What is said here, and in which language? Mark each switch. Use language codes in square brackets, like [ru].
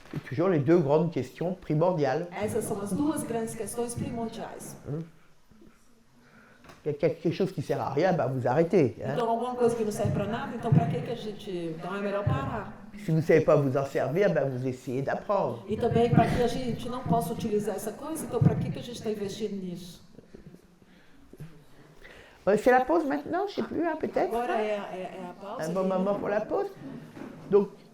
[fr] C'est toujours les deux grandes questions primordiales. [pt] Essas são as duas grandes questões primordiais. [fr] Quelque chose qui sert à rien, bah, vous arrêtez. Hein. [pt] Então, alguma coisa que não serve para nada, então para que a gente... Então é melhor parar. [fr] Si vous ne savez pas vous en servir, bah, vous essayez d'apprendre. [pt] E também para que a gente não possa utilizar essa coisa, então para que a gente está investindo nisso? [fr] C'est la pause maintenant, je ne sais plus, hein, peut-être. [pt] Agora é a pausa. [fr] Un bon moment pour la pause. Donc,